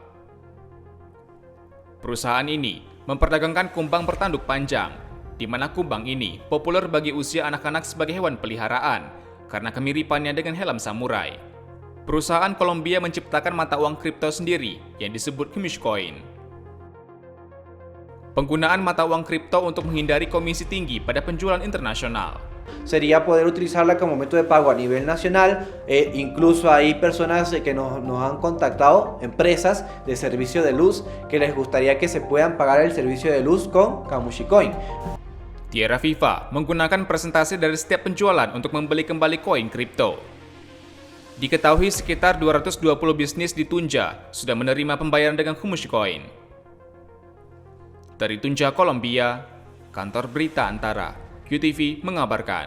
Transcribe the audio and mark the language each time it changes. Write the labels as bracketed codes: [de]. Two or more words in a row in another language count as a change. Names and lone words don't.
[id] Perusahaan ini memperdagangkan kumbang bertanduk panjang, di mana kumbang ini populer bagi usia anak-anak sebagai hewan peliharaan karena kemiripannya dengan helm samurai. Perusahaan Kolombia menciptakan mata uang kripto sendiri yang disebut Gumishcoin. Penggunaan mata uang kripto untuk menghindari komisi tinggi pada penjualan internasional. [es] Sería poder utilizarla como método de pago a nivel nacional. Incluso hay personas que nos han contactado, empresas de servicio de luz, que les gustaría que se puedan pagar el servicio de luz con Gumishcoin. [id] TerraViva menggunakan presentasi dari setiap penjualan untuk membeli kembali koin kripto. Diketahui sekitar 220 bisnis di Tunja sudah menerima pembayaran dengan Gumishcoin. Dari Tunja, Kolombia, Kantor Berita Antara, UTV mengabarkan.